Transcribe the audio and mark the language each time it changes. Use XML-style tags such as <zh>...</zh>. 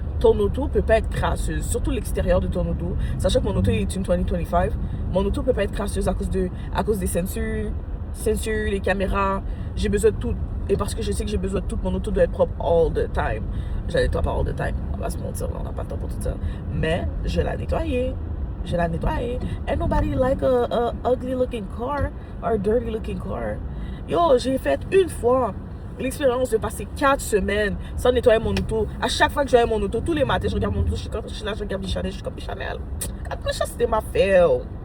<fr>Ton auto peut pas être crasseuse, surtout l'extérieur de ton auto. Sachant que mon auto est une 2025, mon auto peut pas être crasseuse à cause des censures, les caméras. J'ai besoin de tout. Et parce que je sais que j'ai besoin de tout, mon auto doit être propre</fr> <en>all the time.</en> <fr>Je la nettoie pas all the time. On va se mentir, on n'a pas le temps pour tout ça. Mais je l'ai nettoyée.</fr> <en>And nobody like a ugly looking car or a dirty looking car.</en> <fr>Yo, j'ai fait une fois l'expérience de passer 4 semaines sans nettoyer mon auto. À chaque fois que je voyais mon auto, tous les matins, je regarde mon auto, je suis là, je regarde les Chanel, je suis comme les Chanel. Quand méchant, c'était ma fail.</fr>